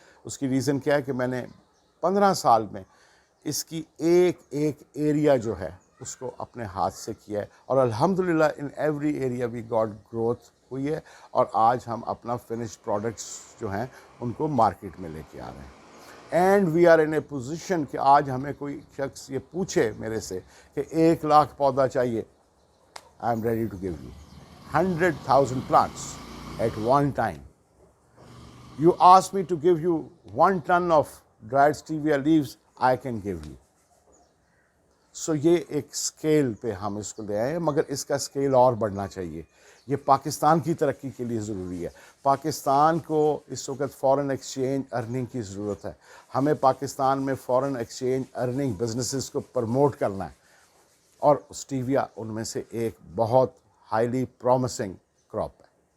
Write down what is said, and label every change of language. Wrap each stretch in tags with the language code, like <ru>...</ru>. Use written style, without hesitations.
<ur>اس کی ریزن کیا ہے کہ میں نے 15 سال میں اس کی ایک ایریا جو ہے اس کو اپنے ہاتھ سے کیا ہے، اور الحمدللہ</ur> <en>in every area we got growth</en> <ur>ہوئی ہے، اور آج ہم اپنا فنشڈ پروڈکٹس جو ہیں ان کو مارکیٹ میں لے کے آ رہے ہیں.</ur> <en>and we are in a position</en> <ur>کہ آج ہمیں کوئی شخص یہ پوچھے میرے سے کہ 1 لاکھ پودا چاہیے،</ur> <en>I am ready to give you 100,000 plants at one time. You ask me to give you 1 ton of dried stevia leaves, I can give you.</en> <ur>سو یہ ایک سکیل پہ ہم اس کو لے آئے ہیں، مگر اس کا سکیل اور بڑھنا چاہیے. یہ پاکستان کی ترقی کے لیے ضروری ہے. پاکستان کو اس وقت فارن ایکسچینج ارننگ کی ضرورت ہے. ہمیں پاکستان میں فارن ایکسچینج ارننگ بزنسز کو پروموٹ کرنا ہے، اور اسٹیویا ان میں سے ایک بہت</ur> <en>highly promising crop</en> <ur>ہے.</ur>